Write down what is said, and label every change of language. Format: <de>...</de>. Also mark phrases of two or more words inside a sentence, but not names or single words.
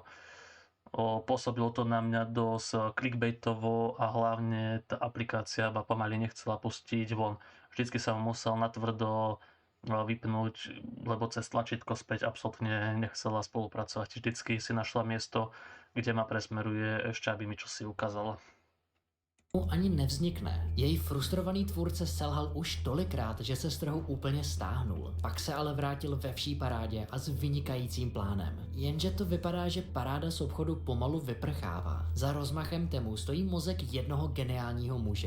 <sk>Pôsobilo to na mňa dosť clickbaitovo a hlavne tá aplikácia ma pomaly nechcela pustiť von. Vždycky som musel natvrdo vypnúť, lebo cez tlačítko späť absolútne nechcela spolupracovať. Vždycky si našla miesto, kde ma presmeruje ešte, aby mi čosi ukázala. ani nevznikne.</sk> <cs>Její frustrovaný tvůrce selhal už tolikrát, že se z trhu úplně stáhnul. Pak se ale vrátil ve vší parádě a s vynikajícím plánem. Jenže to vypadá, že paráda z obchodu pomalu vyprchává. Za rozmachem Temu stojí mozek jednoho geniálního muže.</cs>